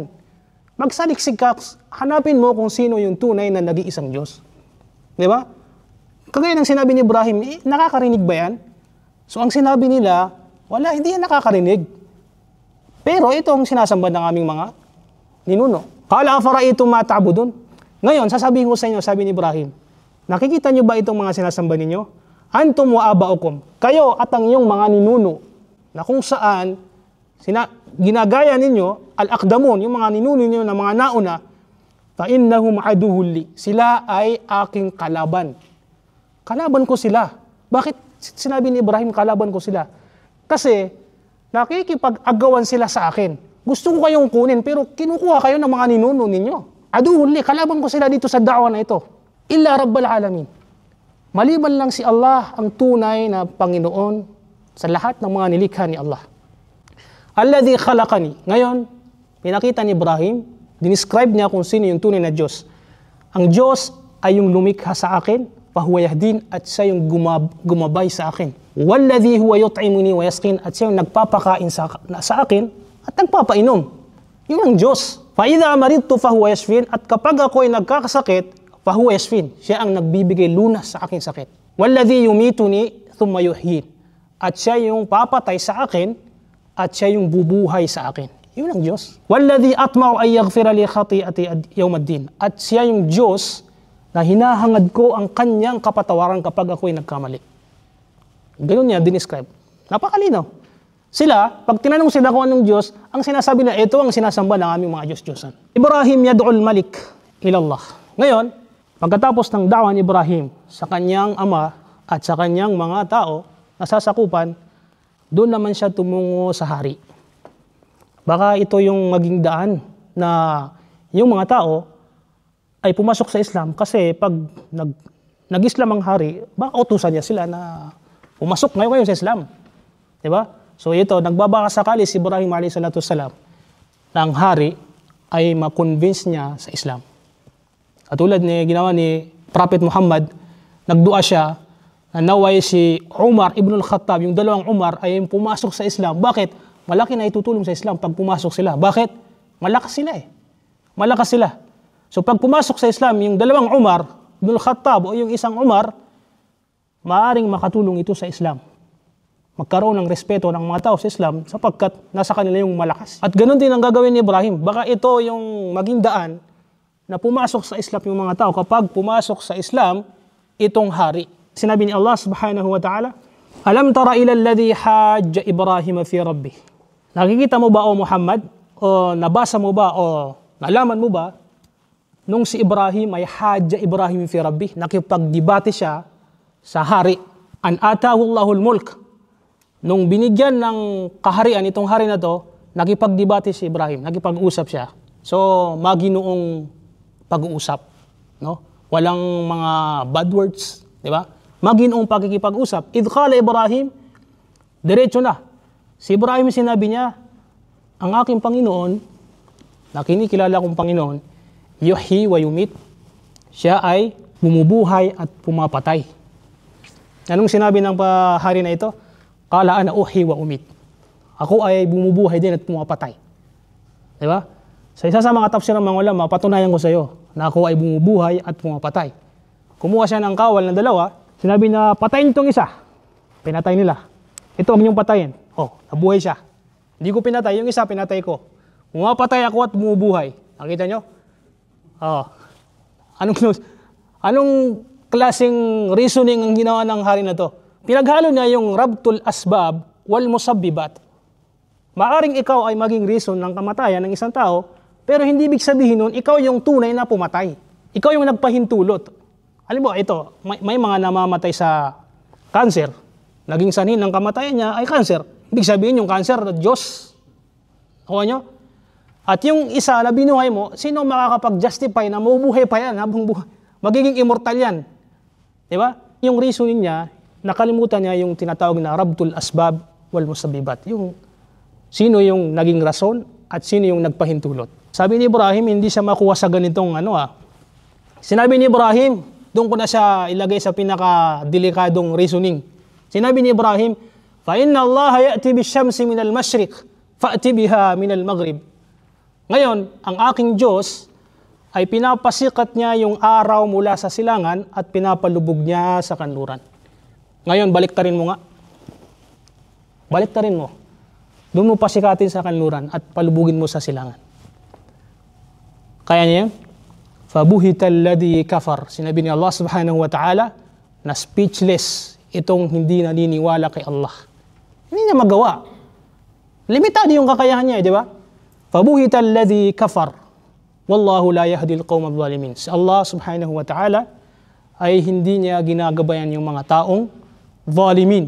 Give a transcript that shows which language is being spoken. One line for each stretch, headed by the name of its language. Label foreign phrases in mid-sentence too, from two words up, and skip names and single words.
Filipino: Magsaliksik ka, hanapin mo kung sino yung tunay na nag-iisang Diyos. Di ba? Kagaya ng sinabi ni Ibrahim, nakakarinig ba yan? So ang sinabi nila, wala, hindi yan nakakarinig. Pero ito ang sinasamba ng aming mga ninuno.
Arabic: قال أفرأيتم ما تعبدون?
Filipino: Ngayon, sasabihin ko sa inyo, sabi ni Ibrahim, nakikita niyo ba itong mga sinasamba ninyo?
Arabic: أنتم وآباؤكم,
Filipino: kayo at ang iyong mga ninuno, na kung saan ginagaya ninyo, al-aqdamun, yung mga ninuno ninyo na mga nauna,
Arabic: فإنهم عدو لي,
Filipino: sila ay aking kalaban. Kalaban ko sila. Bakit sinabi ni Ibrahim kalaban ko sila? Kasi nakikipag-agawan sila sa akin. Gusto ko kayong kunin pero kinukuha kayo ng mga ninuno ninyo.
Arabic: عدو لي,
Filipino: kalaban ko sila dito sa da'wa na ito.
Arabic: إلا رب العالمين.
Filipino: Maliban lang si Allah ang tunay na Panginoon sa lahat ng mga nilikha ni Allah.
Arabic: الذي خلقني.
Filipino: Ngayon, pinakita ni Ibrahim, dinescribe niya kung sino yung tunay na Diyos. Ang Diyos ay yung lumikha sa akin,
Arabic: فهو يهدين,
Filipino: at siya yung gumabay sa akin.
Arabic: والذي هو يطعمني ويسقين,
Filipino: at siya yung nagpapakain sa akin at nagpapainom. Yun ang Diyos.
Arabic: فإذا مرضت فهو يشفين,
Filipino: at kapag ako ay nagkakasakit,
Arabic: فهو يشفين,
Filipino: siya ang nagbibigay lunas sa aking sakit.
Arabic: والذي يميتني ثم يحيين,
Filipino: at siya yung papatay sa akin at siya yung bubuhay sa akin. Yun ang Diyos.
Arabic: والذي أطمع أن يغفر لي خطيئتي يوم الدين,
Filipino: at siya yung Diyos na hinahangad ko ang kanyang kapatawaran kapag ako'y nagkamali. Ganun niya dinescribe. Napakalinaw. Sila, pag tinanong sila kung anong Diyos, ang sinasabi na ito ang sinasamba ng aming mga Diyos-Diyosan.
Arabic: إبراهيم يدعو الملك إلى الله.
Filipino: Ngayon, pagkatapos ng da'wa ni Ibrahim sa kanyang ama at sa kanyang mga tao na sasakupan, doon naman siya tumungo sa hari. Baka ito yung maging daan na yung mga tao ay pumasok sa Islam kasi pag nag-Islam ang hari, baka utusan niya sila na pumasok ngayon kayo sa Islam. Diba? So ito, nagbabaka sakali si Ibrahim a.s. na ang hari ay ma-convince niya sa Islam. At tulad ni ginawa ni Prophet Muhammad, nagdua siya na naway si Umar ibn al-Khattab, yung dalawang Umar ay pumasok sa Islam. Bakit? Malaki na itutulong sa Islam pag pumasok sila. Bakit? Malakas sila Malakas sila. So pag pumasok sa Islam, yung dalawang Umar, Ibn Khattab o yung isang Umar, maaring makatulong ito sa Islam. Magkaroon ng respeto ng mga tao sa Islam sapagkat nasa kanila yung malakas. At ganoon din ang gagawin ni Ibrahim. Baka ito yung maging daan na pumasok sa Islam yung mga tao kapag pumasok sa Islam itong hari. Sinabi ni
Arabic: Allah سبحانه وتعالى، ألم تر إلى الذي حاج إبراهيم في ربه.
Filipino: Nakikita mo ba o Muhammad? O nabasa mo ba o nalaman mo ba nung si Ibrahim ay
Arabic: حاج إبراهيم في ربه,
Filipino: nakipagdebate siya sa hari.
Arabic: أن آتاه الله الملك.
Filipino: Nung binigyan ng kaharian itong hari na to, nakipagdebate si Ibrahim, nakipag-usap siya. So, maginoong pag-uusap, no? Walang mga bad words, di ba? Maginoong pakikipag-usap.
Arabic: إذ قال إبراهيم,
Filipino: diretso na. Si Ibrahim sinabi niya, ang aking Panginoon, na kinikilala kong Panginoon,
Arabic: يحيي ويميت,
Filipino: siya ay bumubuhay at pumapatay. Anong sinabi ng hari na ito?
Arabic: قال أنا أحيي وأميت.
Filipino: Ako ay bumubuhay din at pumapatay. Di ba? Sa isa sa mga tafsir ng mga ulama, patunayan ko sa iyo na ako ay bumubuhay at pumapatay. Kumuha siya ng kawal na dalawa, sinabi na patayin itong isa. Pinatay nila. Ito ang inyong patayin. Oh, nabuhay siya. Hindi ko pinatay, yung isa pinatay ko. Pumapatay ako at bumubuhay. Nakita nyo? Oh. Anong klaseng reasoning ang ginawa ng hari na to? Pinaghalo niya yung
Arabic: ربط الأسباب والمسببات.
Filipino: Maaring ikaw ay maging reason ng kamatayan ng isang tao, pero hindi ibig sabihin nun, ikaw yung tunay na pumatay. Ikaw yung nagpahintulot. Halimbawa, ito, may mga namamatay sa cancer. Naging sanhin ng kamatayan niya ay cancer. Ibig sabihin yung cancer, Diyos. Kuha nyo? At yung isa na binuhay mo, sino makakapag-justify na mabubuhay pa yan habang buhay? Magiging immortal yan. Diba? Yung reasoning niya, nakalimutan niya yung tinatawag na
Arabic: ربط الأسباب والمسببات.
Filipino: Yung sino yung naging rason at sino yung nagpahintulot. Sabi ni Ibrahim, hindi siya makuha sa ganitong Sinabi ni Ibrahim, doon ko na siya ilagay sa pinaka-delikadong reasoning. Sinabi ni Ibrahim,
Arabic: فَإِنَّ اللَّهَ يَأْتِي بِالشَّمْسِ مِنَ الْمَشْرِقِ فَأْتِ بِهَا مِنَ الْمَغْرِبِ.
Filipino: Ngayon, ang aking Diyos ay pinapasikat niya yung araw mula sa silangan at pinapalubog niya sa kanluran. Ngayon, baliktarin mo nga. Baliktarin mo. Doon mo pasikatin sa kanluran at palubugin mo sa silangan. Kaya niya yan?
Arabic: فَبُهِتَ الَّذِي كَفَرْ.
Filipino: Sinabi ni Allah
Arabic: سبحانه وتعالى
Filipino: na speechless itong hindi naniniwala kay Allah. Hindi niya magawa. Limitado yung kakayahan niya, di ba?
Arabic: فَبُهِتَ الَّذِي كَفَرْ وَاللَّهُ لَا يَهْدِي الْقَوْمَ الظَّالِمِينَ.
Filipino: Si Allah
Arabic: سبحانه وتعالى
Filipino: ay hindi niya ginagabayan yung mga taong zalimin.